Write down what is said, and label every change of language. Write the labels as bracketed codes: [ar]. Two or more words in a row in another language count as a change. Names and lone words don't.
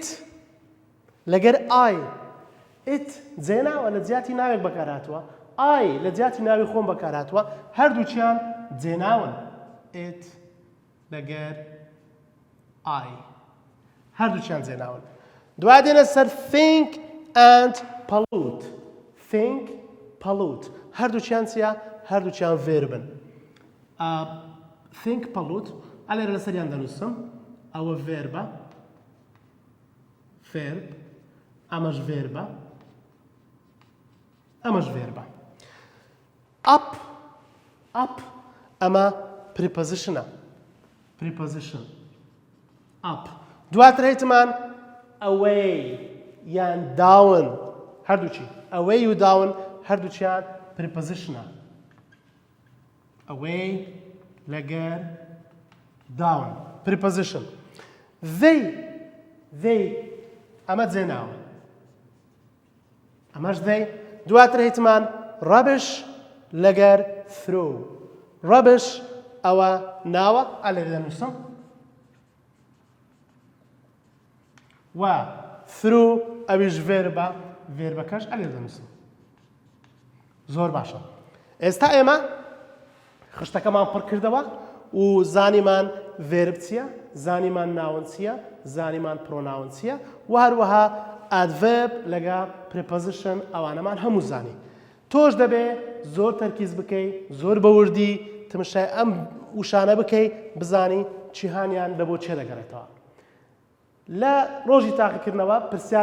[ckb] لەگەر ئای ئیت جێناوە لە جیاتی ناوێک بەکارهاتووە ئای لە جیاتی ناوی خۆم بەکارهاتووە هەردووچیان جێناون ئیت لەگەر ئای هەردووچیان جێناون دوای دێنە سەر [en] think and pollute think pollute [ckb] هەردووچیان چیە هەردووچیان ڤێربن [en] think pollute [ckb] ئەلێرە لەسەریان دەنووسم ئەوە ڤێربە verb ئەمەش ڤێربە ئەمەش ڤێربە up ئەمە prepositionە [en] preposition up [ckb] دواتر هیتمان away یان down هەردووچی away و down هەردووچیان prepositionە away لەگەر [en] down preposition they [ckb] ئەمە جێناوە ئەمەش they دواتر هیتمان rubbish لەگەر [en] throw rubbish [ckb] ئەوە ناوە ئەلێرە دەنووسم و through ئەویش ڤێربە ڤێربەکەش ئەلێرە دەنووسم زۆر باشە ئێستا ئێمە خشتەکەمان پڕ کردەوە و زانیمان ڤێرب چییە زانیمان ناون چییە زانیمان پرۆناون چییە و هەروەها ئادڤێرب لەگەڵ پرێپۆزیشن ئەوانەمان هەموو زانی تۆش دەبێ زۆر تەرکیز بکەی زۆر بەوردی تمشای ئەم وشانە بکەی بزانی چیهانیان لە بۆ چێ دەگەڕێتەوە لە ڕۆژی تاقیکردنەوە پرسیار